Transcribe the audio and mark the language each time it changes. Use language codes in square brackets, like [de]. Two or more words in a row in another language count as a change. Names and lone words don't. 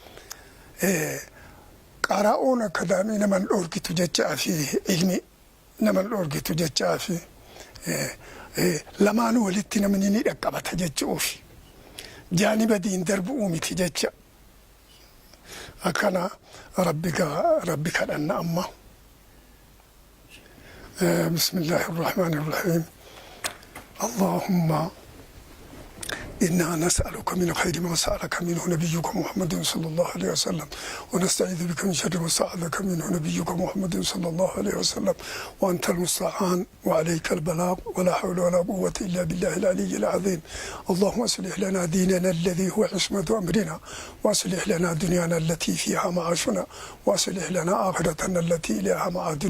[om] qara'uun akadaamii naman dhoorgitu jechaa fi ilmi naman dhoorgitu jechaa fi lamaanuu walitti namni ni dhaqqabata jechuuf jaaniba diin darbu'uu miti jecha akkana rabbi kadhanna amma [ar] بسم الله الرحمن الرحيم اللهم إنا نسألك من خير ما سألك منه نبيك محمد صلى الله عليه وسلم ونستعيذ بك من شر ما سألك منه نبيك محمد صلى الله عليه وسلم وأنت المستعان وعليك البلاغ ولا حول ولا قوة إلا بالله العلي العظيم اللهم أصلح لنا ديننا الذي هو عصمة أمرنا وأصلح لنا دنيانا التي فيها معاشنا وأصلح لنا آخرتنا التي إليها معادنا